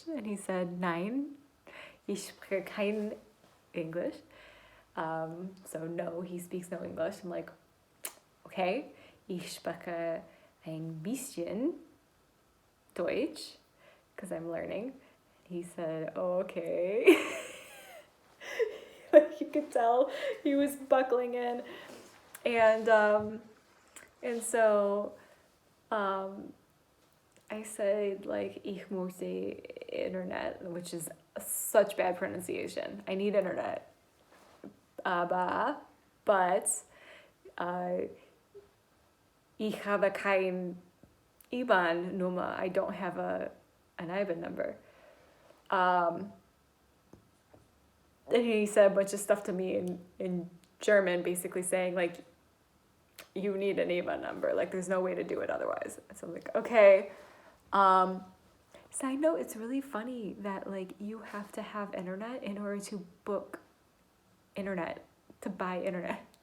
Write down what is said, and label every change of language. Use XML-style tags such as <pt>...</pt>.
<de>And he said, nein, ich spreche kein English.</de> <en>So no, he speaks no English. I'm like, okay, ich spreche ein bisschen Deutsch, because I'm learning. He said, oh, okay. Like you could tell he was buckling in. And so I said, like, ich möchte Internet, which is such bad pronunciation. I need internet.</en> <de>But ich habe kein IBAN Nummer.</de> <en>I don't have an IBAN number. And he said a bunch of stuff to me in German, basically saying, like, you need an IBAN number. Like, there's no way to do it otherwise. So I'm like, okay. Side note, it's really funny that, like, you have to have internet in order to book internet, to buy internet.</en>